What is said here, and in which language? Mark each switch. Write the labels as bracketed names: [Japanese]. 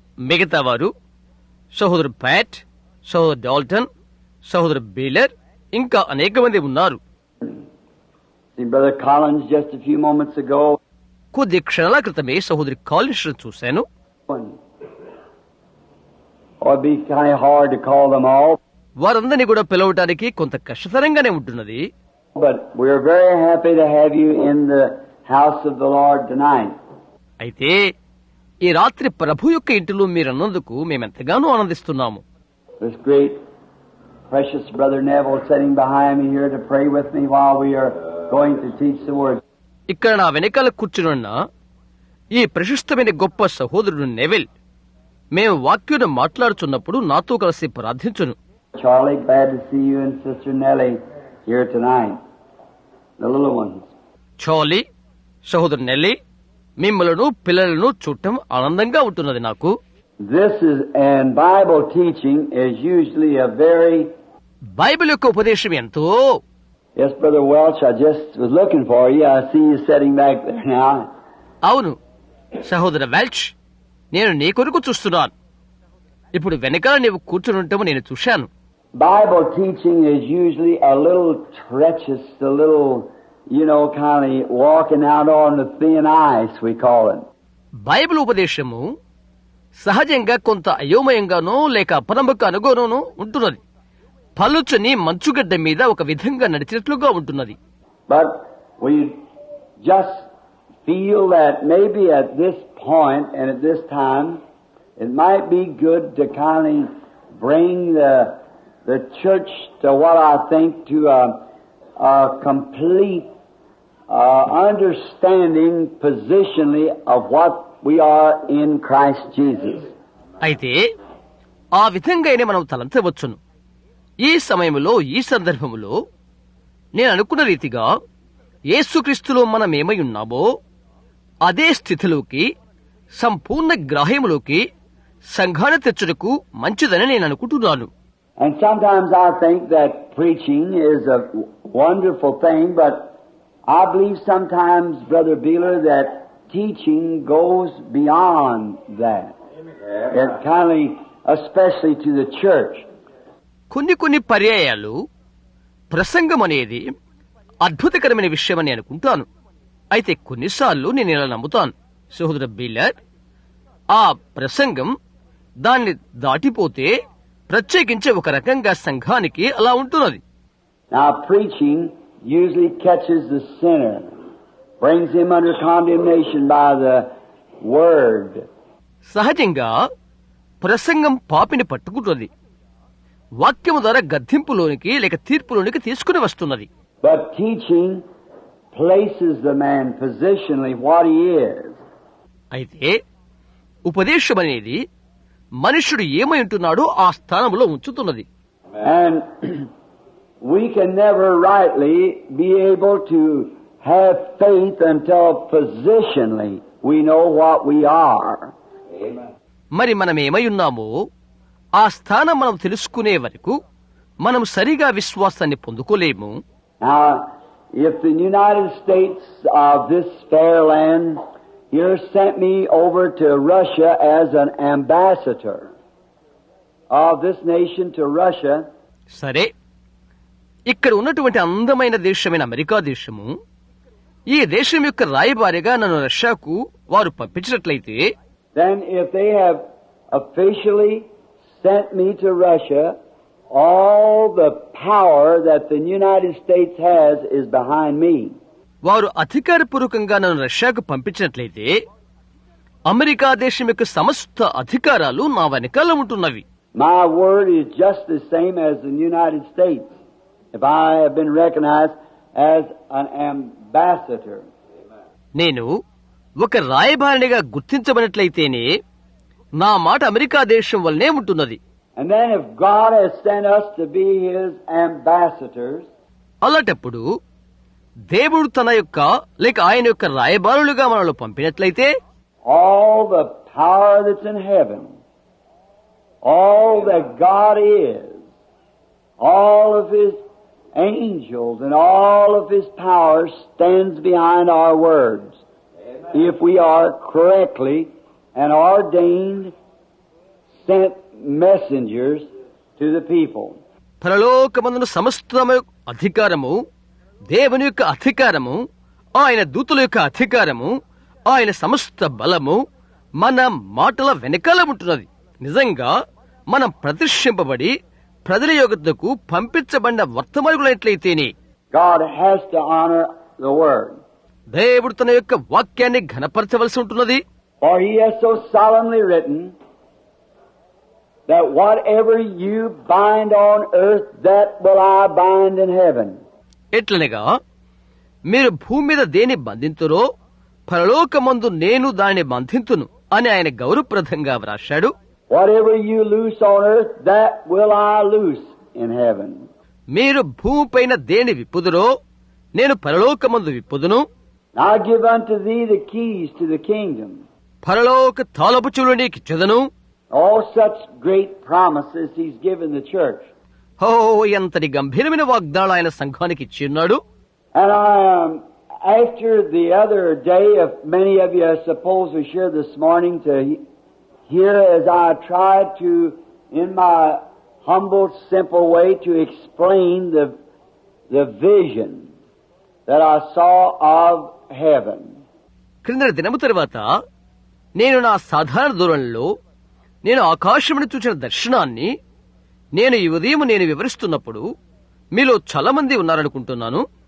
[Telugu] మిగతా వారు సహోదరు ప్యాట్, సహోదరు డాల్టన్, సహోదరు బీలర్, ఇంకా అనేక మంది ఉన్నారు. [English] Seen Brother Collins just a few moments ago. [Telugu] కొద్ది క్షణాల క్రితమే సహోదరి కాలిన్స్ చూశాను. [English] It'd be kind of hard to call them all. [Telugu] వారందరినీ కూడా పిలవటానికి కొంత కష్టతరంగానే ఉంటున్నది. [English] But we're very happy to have you in the house of the Lord tonight. [Telugu] అయితే ఈ రాత్రి ప్రభు యొక్క ఇంటిలో మీరన్నందుకు మేమెంతగానో ఆనందిస్తున్నాము. [English] This great, precious Brother Neville sitting behind me here to pray with me while we are going to teach the Word. [Telugu] ఇక్కడ నా వెనకాల కూర్చునున్న ఈ ప్రశస్తమైన గొప్ప సహోదరుడు నెవెల్ మేము వాక్యును మాట్లాడుచున్నప్పుడు నాతో కలిసి ప్రార్థించును. [English] Charlie, glad to see you and Sister Nellie here tonight, the little ones. [Telugu] Charlie, సహోదరు నెల్లి, మిమ్మలను పిల్లలను చూడటం ఆనందంగా ఉంటున్నది నాకు. [English] This is, and Bible teaching is usually a very... [Telugu] Bible యొక్క ఉపదేశం ఎంతో... [English] Yes, Brother Welch, I just was looking for you. I see you sitting back there now. [Telugu] అవును సహోదర వెల్చ్, నేను నీ కొరకు చూస్తున్నాను. ఇప్పుడు వెనకాల నీవు కూర్చునుంటాము నేను చూశాను. [English] Bible teaching is usually a little treacherous, a little, kind of walking out on the thin ice, we call it. [Telugu] Bible ఉపదేశము సహజంగా కొంత అయోమయంగానో లేక అపనమ్మకానుగానో ఉంటున్నది. పలుచని మంచుగడ్డ మీద ఒక విధంగా నడిచినట్లుగా ఉంటున్నది. [English] But we just feel that maybe at this point and at this time it might be good to kind of bring the church to what I think to a complete understanding positionally of what we are in Christ Jesus. [Telugu] అయితే ఆ విధంగానే మనం తలంచవచ్చును. ఈ సమయంలో ఈ సందర్భంలో నేను అనుకున్న రీతిగా యేసుక్రీస్తులో మనం ఏమై ఉన్నామో అదే స్థితిలోకి సంపూర్ణ గ్రాహ్యములోకి సంఘాన్ని తెచ్చుటకు మంచిదని నేను అనుకుంటున్నాను. [English] And sometimes I think that preaching is a wonderful thing, but I believe sometimes, Brother Beeler, that teaching goes beyond that. It kind of, especially to the church. [Telugu] కొన్ని పర్యాయాలు ప్రసంగం అనేది అద్భుతకరమైన విషయమని అనుకుంటాను. అయితే కొన్నిసార్లు నేను ఇలా నమ్ముతాను సహోదర బీలర్, ఆ ప్రసంగం దాన్ని దాటిపోతే ప్రత్యేకించే ఒక రకంగా సంఘానికి అలా ఉంటున్నది. [English] Now preaching usually catches the sinner, brings him under condemnation by the word. [Telugu] సహజంగా ప్రసంగం పాపిని పట్టుకుంటుంది, వాక్యము ద్వారా గద్దింపులోనికి లేక తీర్పులోనికి తీసుకుని వస్తున్నది. [English] But teaching places the man positionally what he is. [Telugu] అయితే ఉపదేశం అనేది మనుషుడు ఏమై ఉంటున్నాడో ఆ స్థానంలో ఉంచుతున్నది. [English] And we can never rightly be able to have faith until positionally we know what we are. [Telugu] మరి మనం ఏమై ఉన్నామో ఆ స్థానం మనం తెలుసుకునే వరకు మనం సరిగా విశ్వాసాన్ని పొందుకోలేము. [English] Now, if the United States of this fair land here sent me over to Russia as an ambassador of this nation to Russia, [Telugu] సరే, ఇక్కడ ఉన్నటువంటి అందమైన దేశమైన అమెరికా దేశము ఈ దేశం యొక్క రాయబారిగా నన్ను రష్యాకు వారు పంపించినట్లయితే, [English] then if they have officially sent me to Russia, all the power that the United States has is behind me. [Telugu] వారు అధికారపూర్వకంగా నన్ను రష్యాకు పంపించినట్లయితే అమెరికా దేశం యొక్క సమస్త అధికారాలు నా వెనకాల ఉంటున్నవి. [English] My word is just the same as the United States. If I have been recognized as an ambassador. [Telugu] నేను ఒక రాయబారినిగా గుర్తించబడినట్లయితేనే నా మాట అమెరికా దేశం వల్లనే ఉంటున్నది. [English] And then if God has sent us to be His ambassadors, [Telugu] అలాంటప్పుడు దేవుడు తన యొక్క లేక ఆయన యొక్క రాయబారులుగా మనల్ని పంపినట్లయితే, [English] all the power that's in heaven, all that God is, all of His angels and all of His power stands behind our words. If we are correctly and ordained, sent messengers to the people. [Telugu] పరలోకమందున సమస్తము అధికారము, దేవుని యొక్క అధికారము, ఆయన దూతల యొక్క అధికారము, ఆయన సమస్త బలము మన మాటల వెనకాల ఉంటున్నది. నిజంగా మనం ప్రతిష్ఠింపబడి ప్రజల యొద్దకు పంపించబడిన వర్తమానులైనట్లయితేనే [English] God has to honor the word. [Telugu] దేవుడు తన యొక్క వాక్యాన్ని ఘనపరచవలసి ఉంటున్నది. [English] For he has so solemnly written that whatever you bind on earth, that will I bind in heaven. [Telugu] ఎట్లనగా మీరు భూమి మీద దేని బంధింతురో పరలోకమందు నేను దానిని బంధింతును అని ఆయన గౌరవప్రదంగా వ్రాశాడు. [English] Whatever you loose on earth, that will I loose in heaven. [Telugu] మీరు భూమిపైన దేని విప్పుదురో నేను పరలోకమందు విప్పుదును. [English] I give unto thee the keys to the kingdom. [Telugu] పరలోక తాళపుచులు నీకిచ్చెదను. [English] All such great promises he's given the church. [Telugu] హో, ఎంతటి గంభీరమైన వాగ్దానాలు ఆయన సంఘానికి ఇచ్చి ఉన్నాడు. [English] And after the other day, of many of you, I suppose, was here this morning to hear as I tried to, in my humble, simple way, to explain the vision that I saw of heaven. [Telugu] క్రిందటి దినము తరువాత నేను నా సాధారణ దూరంలో నేను ఆకాశమును చూసిన దర్శనాన్ని నేను ఈ ఉదయం నేను వివరిస్తున్నప్పుడు మీలో చాలా మంది ఉన్నారనుకుంటున్నాను.